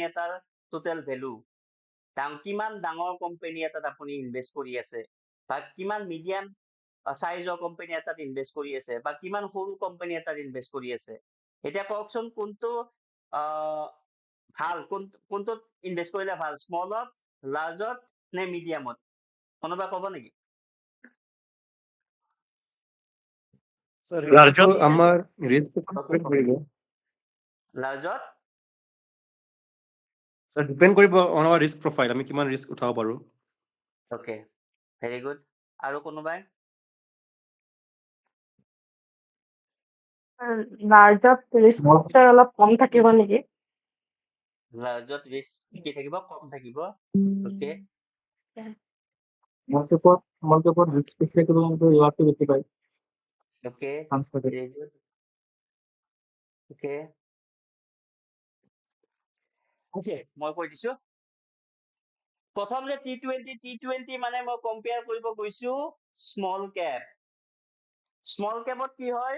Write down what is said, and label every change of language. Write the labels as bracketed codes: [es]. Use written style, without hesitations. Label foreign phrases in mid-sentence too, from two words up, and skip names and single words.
[as] এটাৰ [en] total value [as] কিমান ডাঙৰ কোম্পানী এটাত আপুনি ইনভেষ্ট কৰি আছে বা কিমান মিডিয়াম চাইজৰ কোম্পানী এটাত ইনভেষ্ট কৰি আছে বা কিমান সৰু কোম্পানী এটাত ইনভেষ্ট কৰি আছে এতিয়া কওকচোন কোনটো ভাল কোনটোত ইনভেষ্ট কৰিলে ভাল স্মলত লাৰ্জত নে মিডিয়ামত কোনোবা ক'ব নেকি Sir, larger আমার [en] risk depend [as] করিব লাৰ্জত [en] Sir, depend করিব on our risk profile [as] আমি কিমান [en] risk [as] উঠাব পাৰো [en] okay very good [as] আৰু কোনোবাই লাৰ্জত ৰিস্কটো অলপ কম থাকিব নেকি লাৰ্জত ৰিস্ক কি থাকিব কম থাকিব অ'কে [en] small cap risk [as] বেছি থাকিলে কিন্তু ৰিৱাৰ্ডটো বেছি পায় অ'কে চান্স থাকে [en] very good okay okay [as] মই কৈ দিছো প্ৰথম যে T20 মানে মই কম্পেয়াৰ কৰিব গৈছো স্মল কেপত কি হয়